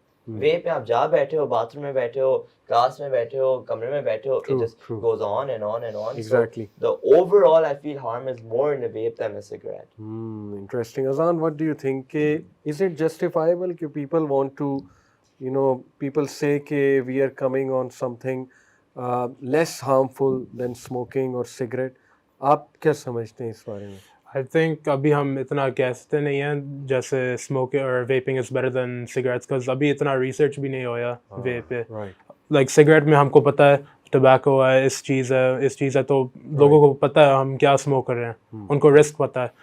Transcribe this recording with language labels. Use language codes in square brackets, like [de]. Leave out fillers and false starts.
[ur] وے پہ آپ جا بیٹھے ہو, باتھ روم میں بیٹھے ہو, کلاس میں بیٹھے ہو, کمرے میں بیٹھے ہو, [en] it just goes on and on [ur] and on. [en] Exactly. So the overall I feel harm is more in the vape than the cigarette. Interesting. Azan, what do you think? Is it justifiable that people want to, you know, people say that we are coming on something less harmful than smoking or cigarette? [ur] آپ کیا سمجھتے ہیں اس بارے میں؟ [en] I think [ur] ابھی ہم اتنا کہتے نہیں ہیں جیسے smoking اور [en] vaping is better than cigarettes, because [ur] ابھی اتنا ریسرچ بھی نہیں ہویا vape پہ. Like cigarette میں ہم کو پتہ ہے ٹبیکو ہے, اس چیز ہے, تو لوگوں کو پتہ ہے ہم کیا اسموک کر رہے ہیں, ان کو رسک پتہ ہے.